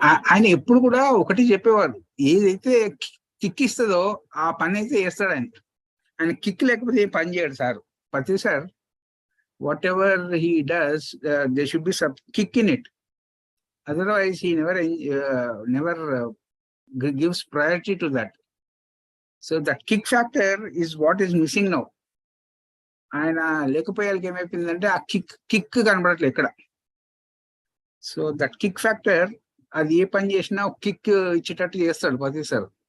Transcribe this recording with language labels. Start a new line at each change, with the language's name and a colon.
Telugu: ఆయన ఎప్పుడు కూడా ఒకటి చెప్పేవారు, ఏదైతే కిక్ ఇస్తుందో ఆ పని అయితే చేస్తాడు ఆయన. ఆయన కిక్ లేకపోతే ఏం పని చేయడు sir. Patri sir
English: whatever he does, there should be some kick in it. Otherwise, he never gives priority to that. So that kick factor is what is missing now.
Telugu: ఆయన లేకపోయేకి ఏమైపోయిందంటే ఆ కిక్ కనబడట్లేదు ఎక్కడ.
English: so that kick factor,
Telugu: అది ఏ పని చేసినా kick ఇచ్చేటట్టు చేస్తాడు ప్రతిసారి.